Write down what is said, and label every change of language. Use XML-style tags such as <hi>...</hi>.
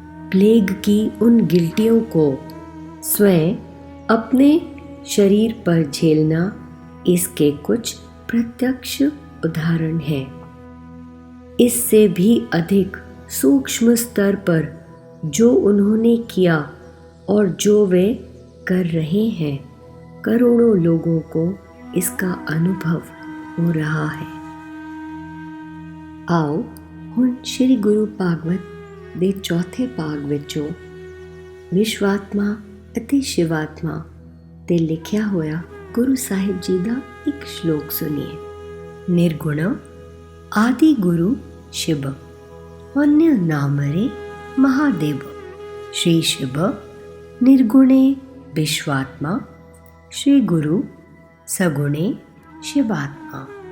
<hi>Plague की उन गिल्टियों को स्वयं अपने शरीर पर झेलना, इसके कुछ प्रत्यक्ष उदाहरण हैं। इससे भी अधिक सूक्ष्म स्तर पर जो उन्होंने किया और जो वे कर रहे हैं, करोड़ों लोगों को इसका अनुभव हो रहा है। आओ</hi> <pa>ਹੁਣ ਸ਼੍ਰੀ ਗੁਰੂ ਭਾਗਵਤ ਦੇ ਚੌਥੇ ਭਾਗ ਵਿੱਚੋਂ ਵਿਸ਼ਵਾਤਮਾ ਅਤੇ ਸ਼ਿਵਾਤਮਾ ਤੇ ਲਿਖਿਆ ਹੋਇਆ ਗੁਰੂ ਸਾਹਿਬ ਜੀ ਦਾ ਇੱਕ ਸ਼ਲੋਕ ਸੁਣੀਏ।</pa> <sa>निर्गुण आदि गुरु शिव, अन्य नामरे महादेव। श्री शिव निर्गुणे विश्वात्मा, श्री गुरु सगुणे शिवात्मा।</sa>